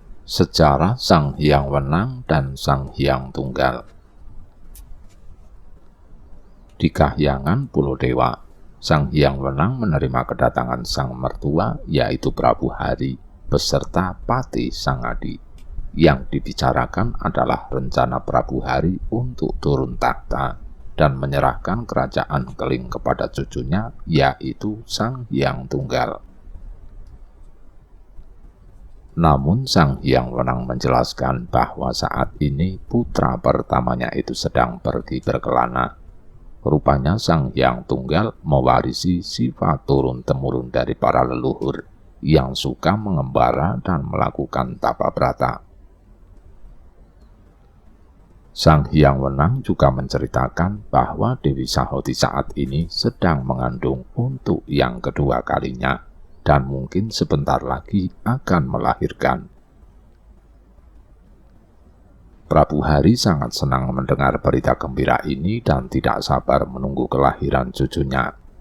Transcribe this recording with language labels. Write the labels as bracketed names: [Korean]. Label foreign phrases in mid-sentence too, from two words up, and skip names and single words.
[Indonesian] Sejarah Sang Hyang Wenang dan Sang Hyang Tunggal. Di Kahyangan Pulau Dewa, Sang Hyang Wenang menerima kedatangan sang mertua, yaitu Prabu Hari, beserta Pati Sangadi. Yang dibicarakan adalah rencana Prabu Hari untuk turun takhta dan menyerahkan kerajaan Keling kepada cucunya, yaitu Sang Hyang Tunggal. Namun Sang Hyang Wenang menjelaskan bahwa saat ini putra pertamanya itu sedang pergi berkelana. Rupanya Sang Hyang Tunggal mewarisi sifat turun-temurun dari para leluhur yang suka mengembara dan melakukan tapa brata. Sang Hyang Wenang juga menceritakan bahwa Dewi Sahoti saat ini sedang mengandung untuk yang kedua kalinya, dan mungkin sebentar lagi akan melahirkan. Prabu Hari sangat senang mendengar berita gembira ini dan tidak sabar menunggu kelahiran cucunya.